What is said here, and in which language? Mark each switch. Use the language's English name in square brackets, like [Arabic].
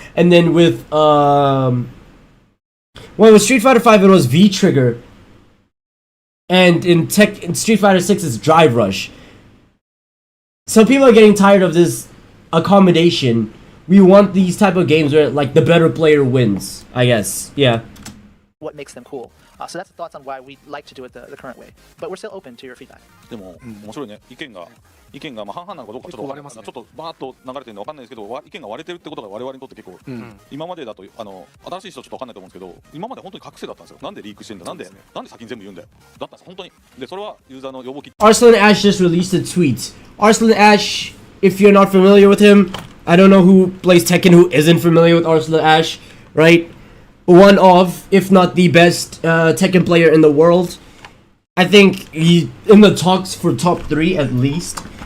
[English] And then with with Street Fighter 5 it was V trigger, and in Street Fighter 6 it's Drive Rush. So people are getting tired of this accommodation. We want these type of games where like the better player wins, I guess. Yeah. What makes them cool. So that's the thoughts on why we like to do it the current way. But we're still open to your feedback. [Japanese] でも面白いね。意見がまあ半々なのかどうかちょっと分かんない。ちょっとバーッと流れてるの分かんないですけど、意見が割れてるってことが我々にとって結構、今までだと新しい人はちょっと分かんないと思うんですけど、今まで本当に隠せだったんですよ。なんでリークしてんだ、なんで先に全部言うんだよ。だったんです本当に。でそれはユーザーの要望き。 [English] Arslan Ash just released a tweet. Arslan Ash, if you're not familiar with him, I don't know who plays Tekken who isn't familiar with Arslan Ash, right? One of, if not the best Tekken player in the world. I think he's in the talks for top 3 at least.